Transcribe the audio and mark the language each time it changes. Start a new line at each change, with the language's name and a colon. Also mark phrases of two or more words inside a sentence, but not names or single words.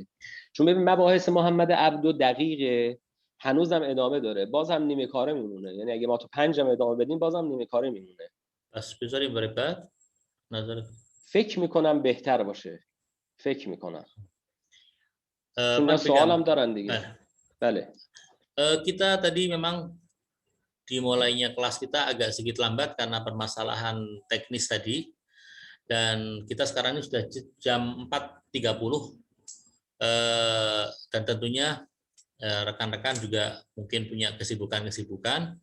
Persian: چون ببین مباحث محمد عبدو دقیقه، هنوزم ادامه داره، بازم نیمه کاره میمونه. یعنی اگه ما تو 5 هم ادامه بدیم بازم نیمه کاره میمونه. پس بذاریم برای بعد نظر. فکر میکنم بهتر باشه. فکر میکنم. چون سوالم دارن دیگه. بله.
Indonesian: Kita tadi memang dimulainya kelas kita agak sedikit lambat karena permasalahan teknis tadi, dan kita sekarang ini sudah jam 4.30, dan tentunya rekan-rekan juga mungkin punya kesibukan-kesibukan.